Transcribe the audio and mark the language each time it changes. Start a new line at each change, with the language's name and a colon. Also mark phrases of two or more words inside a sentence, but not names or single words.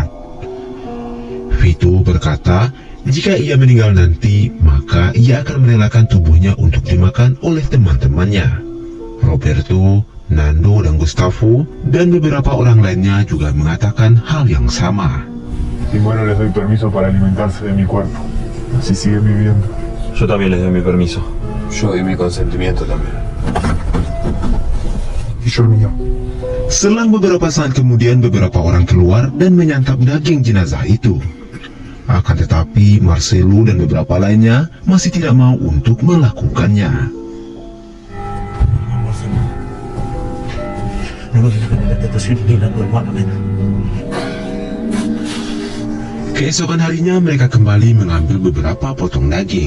Indonesian: Vito berkata jika ia meninggal nanti maka ia akan merelakan tubuhnya untuk dimakan oleh teman-temannya. Roberto, Nando dan Gustavo dan beberapa orang lainnya juga mengatakan hal yang sama.
Spanish: Y bueno, les doy permiso para alimentarse de mi cuerpo. Así siguen viviendo. Yo también les doy mi permiso. Yo doy mi consentimiento también. Y yo el mío.
Indonesian: Selang beberapa saat kemudian beberapa orang keluar dan menyantap daging jenazah itu. Akan tetapi Marcelo dan beberapa lainnya masih tidak mau untuk melakukannya. Keesokan harinya mereka kembali mengambil beberapa potong daging.